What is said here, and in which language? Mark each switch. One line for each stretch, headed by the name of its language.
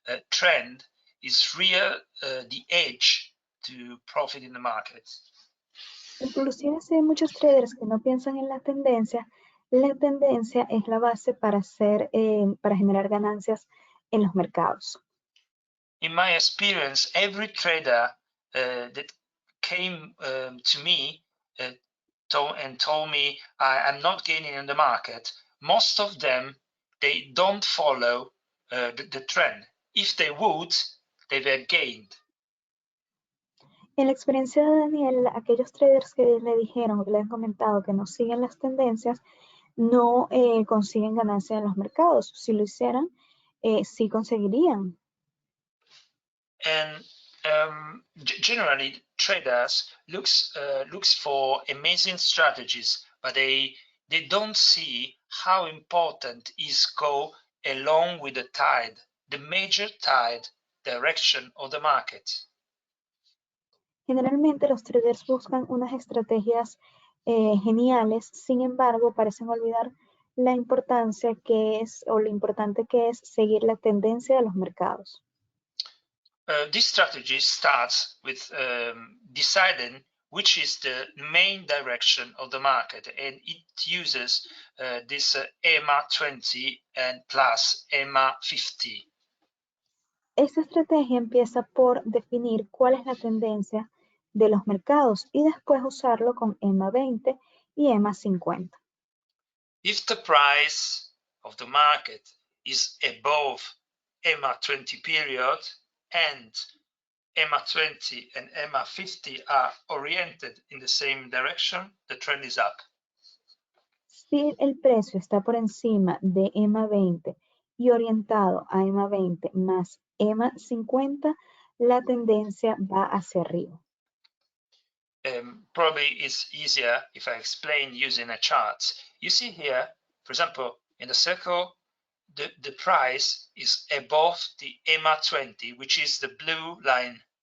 English: trend is real the edge to profit in the market.
Spanish: Inclusive si hay muchos traders que no piensan en la tendencia es la base para generar ganancias en los mercados.
English: In my experience, every trader that came to me told me I'm not gaining in the market, most of them, they don't follow the trend. If they would, they were gained.
Spanish: En la experiencia de Daniel, aquellos traders que le dijeron o que le han comentado que no siguen las tendencias, no consiguen ganancias en los mercados. Si lo hicieran, sí conseguirían.
English: And generally, traders looks for amazing strategies, but they don't see how important is go along with the tide, the major tide direction of the market.
Spanish: Generalmente los traders buscan unas estrategias geniales, sin embargo, parecen olvidar la importancia que es o lo importante que es seguir la tendencia de los mercados.
English: This strategy starts with deciding which is the main direction of the market, and it uses this EMA 20 and plus EMA 50.
Spanish: Esta estrategia empieza por definir cuál es la tendencia de los mercados y después usarlo con EMA 20 y EMA 50.
English: If the price of the market is above EMA 20 period and EMA 20 and EMA 50 are oriented in the same direction, the trend is up.
Spanish: Si el precio está por encima de EMA 20 y orientado a EMA 20 más EMA 50, la tendencia va hacia arriba.
English: Probably it's easier if I explain using a chart. You see here, for example, in the circle, the price is above the EMA 20, which is the blue line.